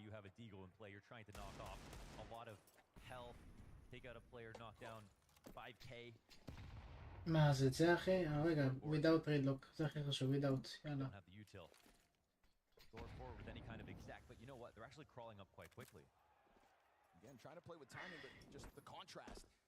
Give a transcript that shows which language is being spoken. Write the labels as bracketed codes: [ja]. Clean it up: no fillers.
[en] You have a Deagle in play. You're trying to knock off a lot of health. Take out a player, knock down 5k. [he] מה זה אחי? רגע, [en] without redlock, [he] זה הכי חשוב, [en] without, [he] יאללה. [en] Go forward with any kind of exact, but you know what? They're actually crawling up quite quickly. Again, trying to play with timing, but just the contrast.